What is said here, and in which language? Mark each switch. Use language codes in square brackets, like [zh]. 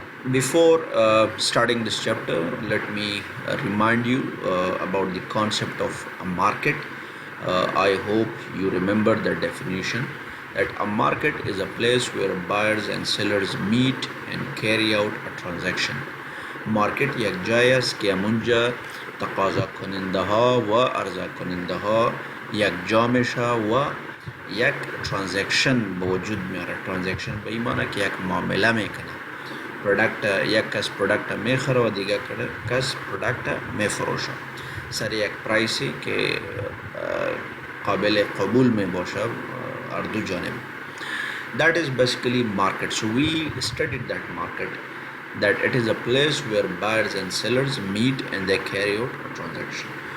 [en] Before starting this chapter, let me remind you about the concept of a market. I hope you remember the definition that a market is a place where buyers and sellers meet and carry out a transaction. [fa] مارکت یک جای است که همونجا تقاضا کننده ها و عرضه کننده ها یک جا میشه و یک ترانزکشن به وجود میاره. ترانزکشن به این معنی که یک معامله میکنه. پرودکت یک کس پرودکت میخره و دیگر کس پرودکت میفروشه سر یک پرایسی که قابل قبول می باشه هر دو جانب. [en] That is basically market. So we studied that market, that it is a place where buyers and sellers meet and they carry out a transaction.